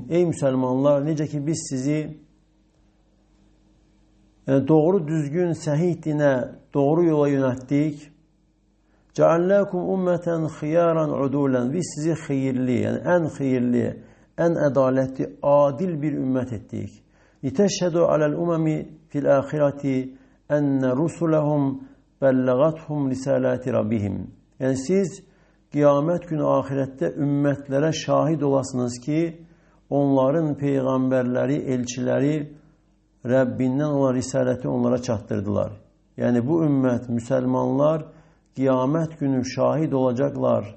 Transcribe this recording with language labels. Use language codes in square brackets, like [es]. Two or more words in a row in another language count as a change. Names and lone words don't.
[az] Ey Müslümanlar, nece ki biz sizi doğru düzgün sahih dine, doğru yola yönelttik. [ar] جعلناكم أمة خيارا عدولا. [az] Biz sizi hayırlı, yani en hayırlı, en adaletli, adil bir ümmet ettik. [ar] لِتَشْهَدُوا عَلَى الْأُمَمِ فِي الْآخِرَةِ اَنَّ رُسُلَهُمْ بَلَّغَتْهُمْ رِسَالَاتِ رَبِّهِمْ. [az] Yani siz kıyamet günü ahirette ümmetlere şahit olasınız ki onların peygamberleri, elçileri Rabbinden olan risaleti onlara çattırdılar. Yani bu ümmet, Müslümanlar kıyamet günü şahit olacaklar.